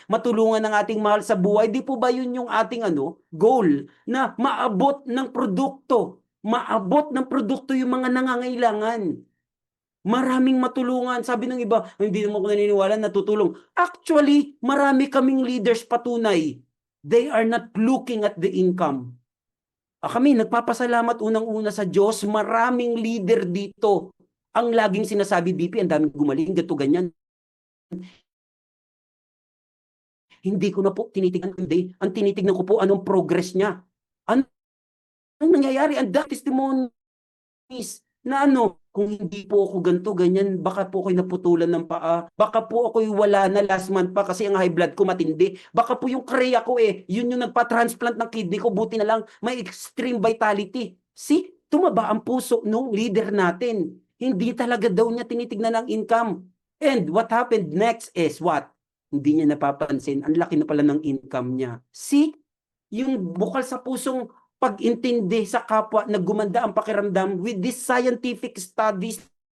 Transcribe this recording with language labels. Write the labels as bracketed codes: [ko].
[tl] Matulungan ng ating mahal sa buhay. Di po ba yun yung ating goal? Na maabot ng produkto. Maabot ng produkto yung mga nangangailangan. Maraming matulungan. Sabi ng iba, hindi naman ako naniniwala na tutulong. Actually, marami kaming leaders patunay. [en] They are not looking at the income. [tl] Kami, nagpapasalamat unang-una sa Diyos. Maraming leader dito Ang laging sinasabi, BP, ang daming gumaling, gato ganyan. Hindi ko na po tinitignan, hindi. Ang tinitignan ko po, anong progress niya. Ano ang nangyayari? Ang dami testimonies na ano, kung hindi po ako ganito, ganyan, baka po ako'y naputulan ng paa, baka po ako'y wala na last month pa kasi ang high blood ko matindi, baka po yung kreya ko yun yung nagpa-transplant ng kidney ko, buti na lang may extreme vitality. See, tumaba ang puso nung leader natin. Hindi talaga daw niya tinitignan ang income. [en] And what happened next is what? [tl] Hindi niya napapansin, ang laki na pala ng income niya. See, yung bukal sa pusong pag-intindi sa kapwa na gumanda ang pakiramdam with these scientific studies.